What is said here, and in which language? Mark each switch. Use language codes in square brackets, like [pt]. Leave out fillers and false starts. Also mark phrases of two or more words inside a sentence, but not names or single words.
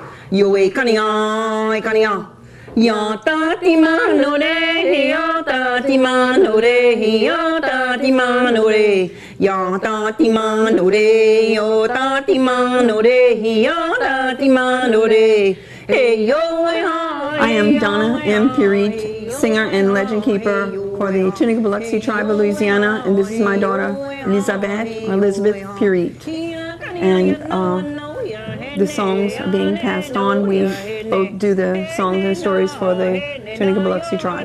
[tun] yo e kania. Ya tati mano re, ya tati mano re, ya tati mano re, ya tati mano re, yo tati mano re, ya tati mano re. [en] Hey yo, I am Donna M. Purit, singer and legend keeper for the Tunica Biloxi tribe of Louisiana, and this is my daughter Elizabeth Purit. And the songs are being passed on. We both do the songs and stories for the Tunica Biloxi tribe.